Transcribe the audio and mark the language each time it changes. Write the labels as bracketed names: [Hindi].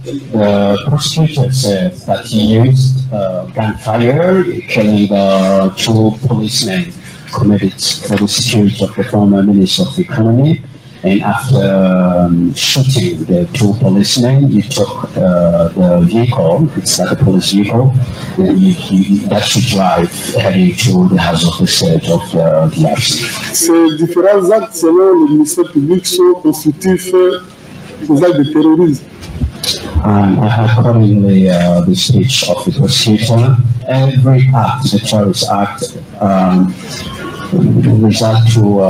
[English] The prosecutor said that he used gunfire, killing the 2 policemen committed for the security of the former Minister of the Economy. And after shooting the 2 policemen, he took the vehicle, it's like a police vehicle, that should drive heading to the house of the state of the DRC. [French] Ces différents actes, selon le ministère public, sont constitutifs des actes de terrorisme. [English] I have accordingly the speech of the prosecutor. Every act, the terrorist act, result to